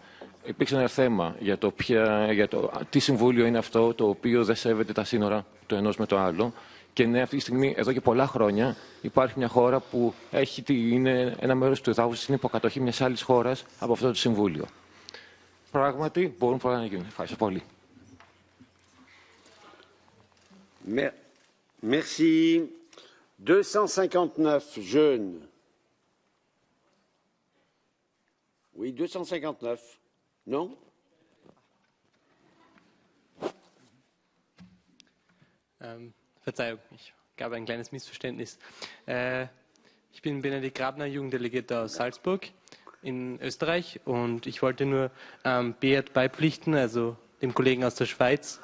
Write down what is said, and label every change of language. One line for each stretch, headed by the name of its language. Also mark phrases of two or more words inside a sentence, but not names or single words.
Greek: Υπήρξε ένα θέμα για το τι συμβούλιο είναι αυτό το οποίο δεν σέβεται τα σύνορα το ενός με το άλλο. Και ναι, αυτή τη στιγμή, εδώ και πολλά χρόνια, υπάρχει μια χώρα που είναι ένα μέρος του εδάφους στην υποκατοχή μιας άλλης χώρας από αυτό το συμβούλιο. Πράγματι, μπορούν πολλά να γίνουν. Ευχαριστώ πολύ.
French: Merci. 259 jeunes. Oui, 259. Non?
German: Verzeihung, ich gab ein kleines Missverständnis. Ich bin Benedikt Grabner, Jugenddelegierter aus Salzburg in Österreich und ich wollte nur Beat beipflichten, also dem Kollegen aus der Schweiz.